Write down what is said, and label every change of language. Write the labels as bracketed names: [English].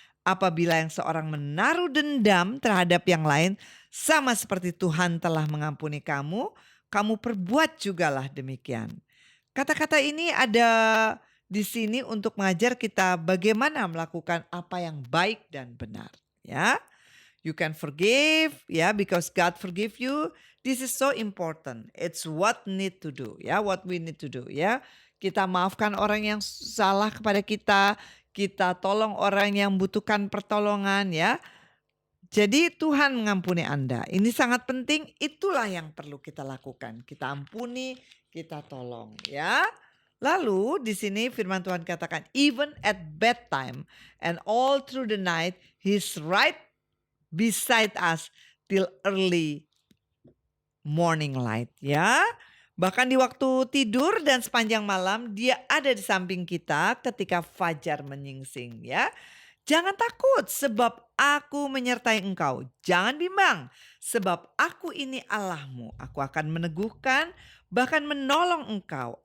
[Indonesian] Apabila yang seorang menaruh dendam terhadap yang lain, sama seperti Tuhan telah mengampuni kamu, kamu perbuat jugalah demikian. Kata-kata ini ada di sini untuk mengajar kita bagaimana melakukan apa yang baik dan benar. [English] Ya, you can forgive, ya, because God forgive you. This is so important. It's what need to do, ya, what we need to do, ya. [Indonesian] Kita maafkan orang yang salah kepada kita. Kita tolong orang yang membutuhkan pertolongan ya. Jadi Tuhan mengampuni Anda. Ini sangat penting, itulah yang perlu kita lakukan. Kita ampuni, kita tolong ya. Lalu di sini firman Tuhan katakan, [English] even at bedtime and all through the night, He's right beside us till early morning light, ya. [Indonesian] Bahkan di waktu tidur dan sepanjang malam dia ada di samping kita ketika fajar menyingsing, ya. Jangan takut sebab aku menyertai engkau. Jangan bimbang sebab aku ini Allahmu. Aku akan meneguhkan bahkan menolong engkau.